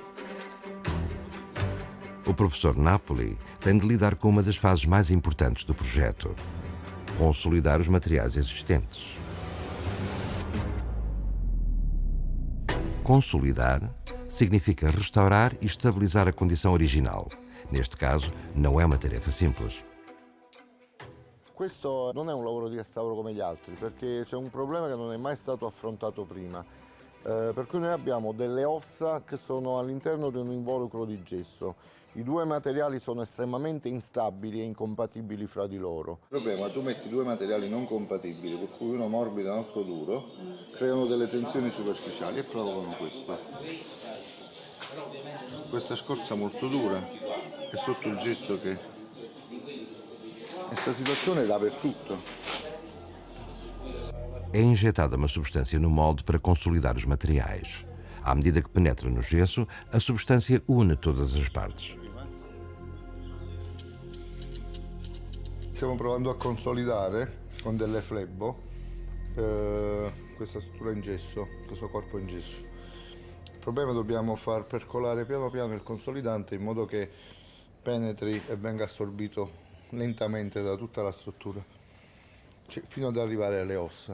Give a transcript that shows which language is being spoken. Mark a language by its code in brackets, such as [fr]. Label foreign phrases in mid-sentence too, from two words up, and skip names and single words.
[pt] O professor Napoli tem de lidar com uma das fases mais importantes do projeto: consolidar os materiais existentes. Consolidar significa restaurar e estabilizar a condição original. Neste caso, não é uma tarefa simples. [it] Questo non è un lavoro di restauro come gli altri, perché c'è un problema che non è mai stato affrontato prima. Per cui noi abbiamo delle ossa che sono all'interno di un involucro di gesso. I due materiali sono estremamente instabili e incompatibili fra di loro. Il problema è che tu metti due materiali non compatibili, per cui uno morbido e l'altro duro, creano delle tensioni superficiali e provocano questo. Questa scorza molto dura e sotto il gesso che... Questa situazione è dappertutto. [pt] É injetada uma substância no molde para consolidar os materiais. À medida que penetra no gesso, a substância une todas as partes. [it] Stiamo provando a consolidare con delle flebbo questa struttura in gesso, questo corpo in gesso. Il problema è che dobbiamo far percolare piano piano il consolidante in modo che penetri e venga assorbito lentamente da tutta la struttura, fino ad arrivare alle ossa.